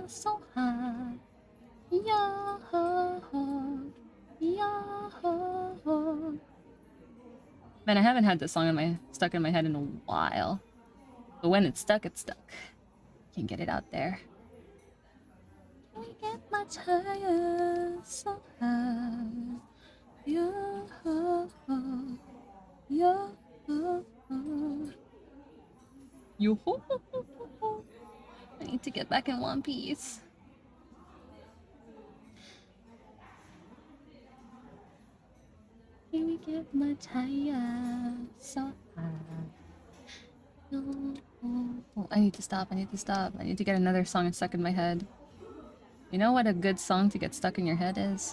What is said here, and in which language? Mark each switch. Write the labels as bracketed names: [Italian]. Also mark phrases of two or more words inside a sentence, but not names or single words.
[English] So high. Yo-ho-ho. Yo-ho-ho. Man, I haven't had this song stuck in my head in a while. But when it's stuck, it's stuck. Can't get it out there. Can we get much higher? So high. Yo-ho-ho. Yo-ho-ho. Yo-ho-ho-ho-ho. I need to get back in one piece. Can we get much higher? So high. Oh, I need to stop. I need to get another song stuck in my head. You know what a good song to get stuck in your head is?